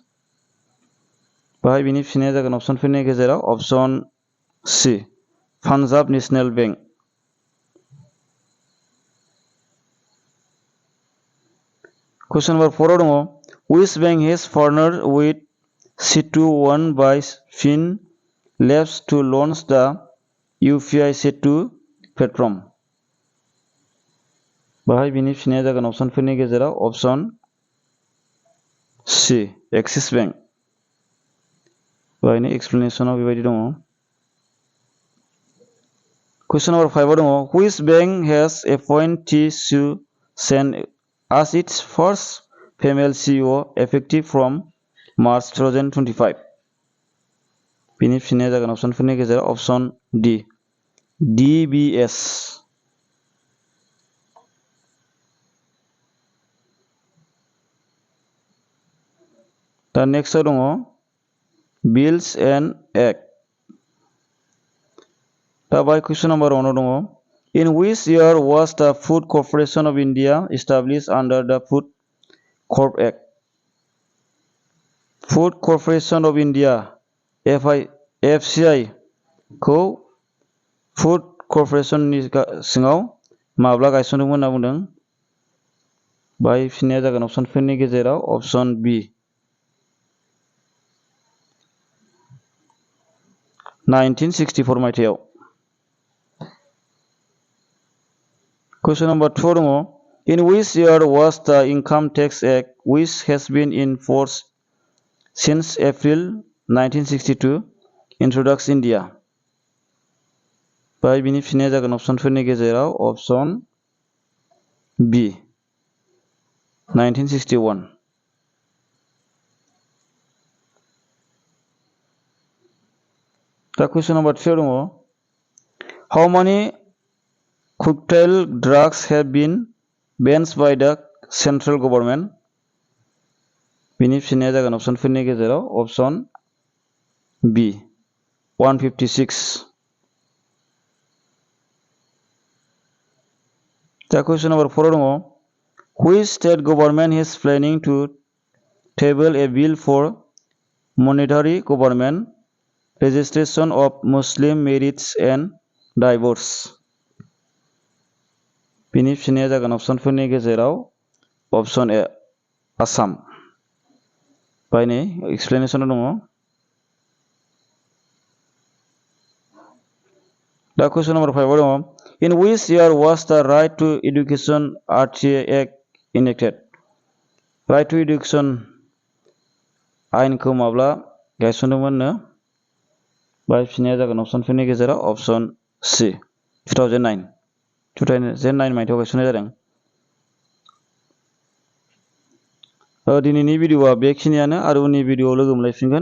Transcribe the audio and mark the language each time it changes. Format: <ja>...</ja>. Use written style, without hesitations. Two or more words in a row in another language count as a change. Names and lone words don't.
<brx>बाहाय बिनि फिननाया जागोन अपसनफोरनि गेजेराव</brx> <en>option C,</en> <brx>Punjab National Bank.</brx> <en>Question number 4 dङ which bank has partnered with Setu One by Fin Labs to launch the UPI Setu platform?</en> <brx>बाहाय बिनि फिननाया जागोन अपसनफोरनि गेजेराव</brx> <en>option C,</en> <brx>Axis Bank. बाहायनि एक्सप्लेनेशनाव बेबायदि दङ.</brx> <en>Question number 5 दङ which bank has appointed T. Su Sen as its first female CEO effective from March 2025?</en> <brx>बिनि फिननाया जागोन अपसनफोरनि गेजेराव</brx> <en>option D,</en> <brx>DBS.</brx> <en>दा नेक्स्ट दङ Bills and Act.</en> <brx>दा बाय</brx> <en>question number 1 दङ in which year was the Food Corporation of India established under the Food Corp Act? Food Corporation of India FCI</en> <brx>खौ</brx> <en>Food Corporation</en> <brx>नि सिङाव माब्ला गायसनदोंमोन होनना बुंदों? बाय फिननाया जागोन अपसनफोरनि गेजेराव</brx> <en>option B,</en> <brx>1964 मायथाइयाव.</brx> <en>Question number 2 दङ in which year was the Income Tax Act which has been in force since April 1962 introduced in India?</en> <brx>बाय बिनि फिननाया जागोन अपसनफोरनि गेजेराव</brx> <en>option B,</en> <brx>1961.</brx> <en>दा question number 3 दङ how many cocktail drugs have been banned by the central government?</en> <brx>बिनि फिननाया जागोन अपसनफोरनि गेजेराव</brx> <en>option B,</en> <brx>156.</brx> <en>दा question number 4 दङ which state government is planning to table a bill for monetary government registration of Muslim marriage and divorce?</en> <brx>बिनि फिननाया जागोन अपसनफोरनि गेजेराव</brx> <en>option A,</en> <brx>Assam. बायनि एक्सप्लेनेशन दङ.</brx> <en>दा question number 5 दङ in which year was the Right to Education RTA Act enacted? Right to Education</en> <brx>आयेनखौ माब्ला गायसनदोंमोननो? बाय फिननाया जागोन अपसनफोरनि गेजेराव</brx> <en>option C,</en> <brx>2009. 2009 मायथाइयाव गायसननाय जादों. दिनैनि भिडिअआ बेखिनियानो आरो उननि भिडिअआव लोगो मोनलायफिनगोन.</brx>